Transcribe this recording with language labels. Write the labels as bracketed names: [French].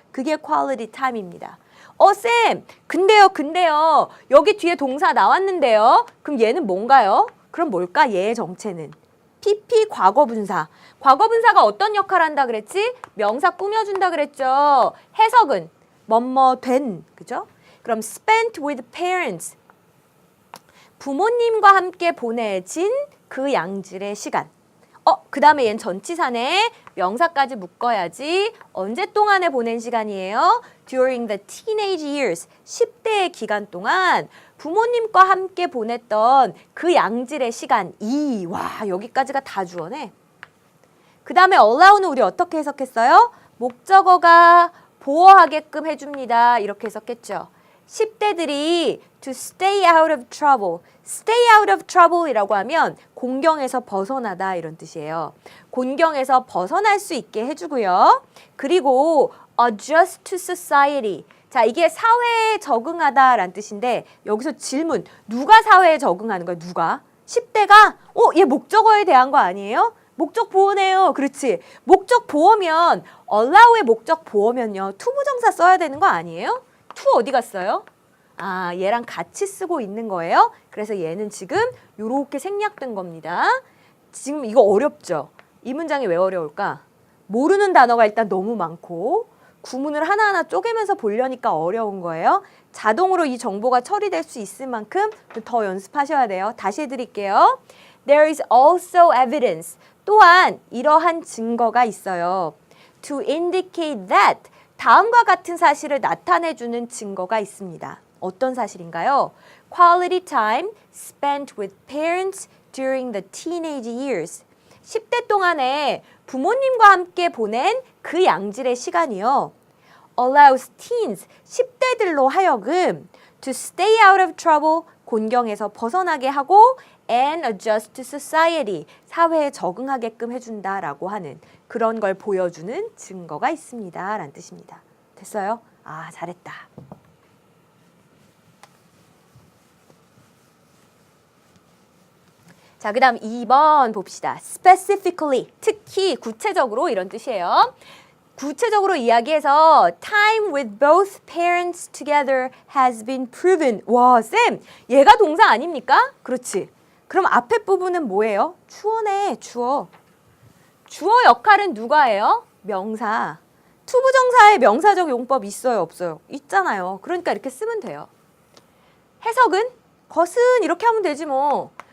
[Korean] 그게 퀄리티 타임입니다. 쌤! 근데요. 여기 뒤에 동사 나왔는데요. 그럼 얘는 뭔가요? 그럼 뭘까? 얘의 정체는? PP 과거분사. 과거분사가 어떤 역할을 한다 그랬지? 명사 꾸며준다 그랬죠. 해석은? 뭐뭐 된, 그죠? 그럼 [English] spent with parents. [Korean] 부모님과 함께 보내진 그 양질의 시간. 그 다음에 얘는 전치사네. 명사까지 묶어야지. 언제 동안에 보낸 시간이에요? [English] During the teenage years. [Korean] 10대의 기간 동안 부모님과 함께 보냈던 그 양질의 시간. 와, 여기까지가 다 주어네. 그 다음에 allow는 우리 어떻게 해석했어요? 목적어가 보호하게끔 해줍니다. 이렇게 해석했죠. 10대들이 [English] to stay out of trouble. [Korean] stay out of trouble이라고 하면 곤경에서 벗어나다 이런 뜻이에요. 곤경에서 벗어날 수 있게 해주고요. 그리고 [English] adjust to society. [Korean] 자, 이게 사회에 적응하다라는 뜻인데 여기서 질문. 누가 사회에 적응하는 거야? 누가? 10대가? 얘 목적어에 대한 거 아니에요? 목적 보어네요. 그렇지. 목적 보어면 allow의 목적 보어면요. 투부정사 써야 되는 거 아니에요? to 어디 갔어요? 얘랑 같이 쓰고 있는 거예요. 그래서 얘는 지금 요렇게 생략된 겁니다. 지금 이거 어렵죠? 이 문장이 왜 어려울까? 모르는 단어가 일단 너무 많고 구문을 하나하나 쪼개면서 보려니까 어려운 거예요. 자동으로 이 정보가 처리될 수 있을 만큼 더 연습하셔야 돼요. 다시 해드릴게요. [English] There is also evidence. [Korean] 또한 이러한 증거가 있어요. [English] To indicate that [Korean] 다음과 같은 사실을 나타내주는 증거가 있습니다. 어떤 사실인가요? [English] Quality time spent with parents during the teenage years. [Korean] 10대 동안에 부모님과 함께 보낸 그 양질의 시간이요. [English] Allows teens, [Korean] 10대들로 하여금 [English] to stay out of trouble, [Korean] 곤경에서 벗어나게 하고 [English] and adjust to society, [Korean] 사회에 적응하게끔 해준다라고 하는 그런 걸 보여주는 증거가 있습니다. 라는 뜻입니다. 됐어요? 잘했다. 자, 그 다음 2번 봅시다. specifically, 특히 구체적으로 이런 뜻이에요. 구체적으로 이야기해서 [English] time with both parents together has been proven. [Korean] 와, 쌤, 얘가 동사 아닙니까? 그렇지. 그럼 앞에 부분은 뭐예요? 주어네, 주어. 주어 역할은 누가 해요? 명사. 투부정사의 명사적 용법 있어요, 없어요? 있잖아요. 그러니까 이렇게 쓰면 돼요. 해석은? 것은 이렇게 하면 되지 뭐.